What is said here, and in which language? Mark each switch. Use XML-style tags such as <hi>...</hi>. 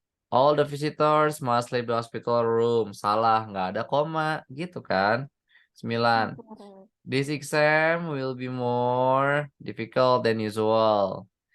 <en>All the visitors must leave the hospital room.</en> <id>Salah, nggak ada koma, gitu kan?</id> <en>9. Incorrect. This exam will be more difficult than usual.</en>